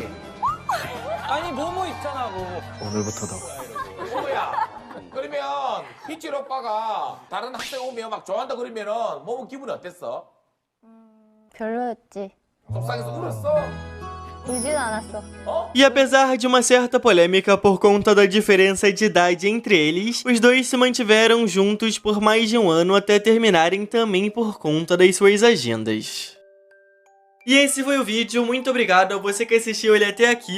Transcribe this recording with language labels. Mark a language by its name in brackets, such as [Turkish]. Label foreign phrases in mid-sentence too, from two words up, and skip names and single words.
[Korean] 아니 뭐뭐 있잖아 뭐. 오늘부터다. 뭐야? 그러면 희철 오빠가 다른 학생 오면 막 좋아한다 그러면은 몸은 기분이 어땠어? 별로였지. 속상해서 울었어? 울진 않았어. [Portuguese] E apesar de uma certa polêmica por conta da diferença de idade entre eles, os dois se mantiveram juntos por mais de 1 ano até terminarem também por conta das suas agendas. E esse foi o vídeo, muito obrigado a você que assistiu ele até aqui.